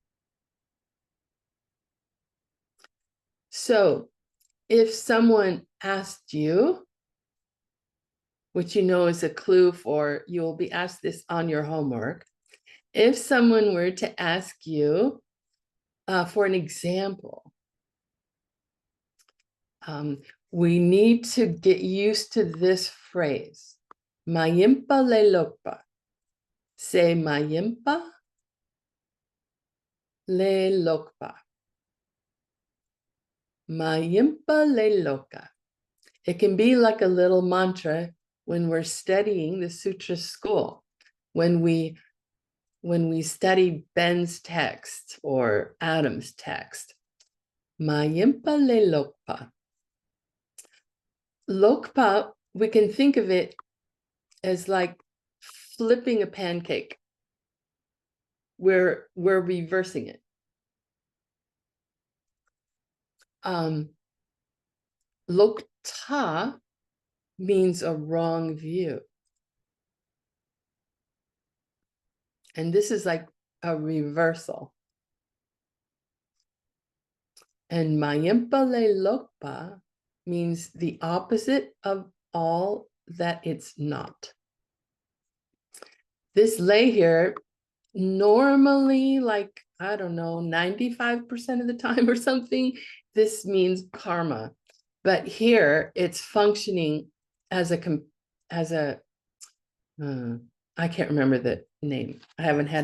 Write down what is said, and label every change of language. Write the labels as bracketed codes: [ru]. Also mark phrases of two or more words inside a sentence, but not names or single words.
[en] So if someone asked you, which you know is a clue for you'll be asked this on your homework, if someone were to ask you for an example, we need to get used to this phrase. [bo] Mayimpa le lokpa. Say Mayimpa le lokpa. Mayimpa le loka. [en] It can be like a little mantra when we're studying the Sutra school. When we study Ben's text or Adam's text. [bo] Mayimpa le lokpa. [en] Lokpa, we can think of it as like flipping a pancake. We're reversing it. Lokta means a wrong view. And this is like a reversal. And [bo] Mayimpa le lokpa [en] means the opposite of all that it's not. This lay here, normally, like, I don't know, 95% of the time or something, this means karma. But here it's functioning as a I can't remember the name.